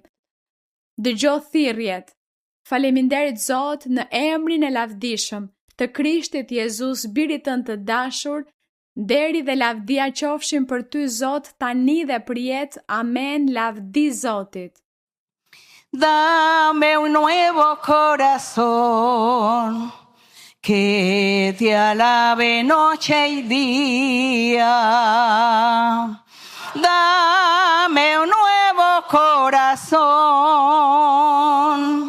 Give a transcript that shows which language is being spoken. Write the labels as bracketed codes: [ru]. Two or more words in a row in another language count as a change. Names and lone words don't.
[sq] Dëgjoj thirrjet. Faleminderit Zot në emrin e lavdishëm të Krishtit Jezus, birit tënd të dashur, deri dhe lavdia qofshin për ty Zot tani dhe përjet. Amen. Lavdi Zotit. [es] Dame un nuevo corazón que te alabe noche y día. Dame un nuevo corazón.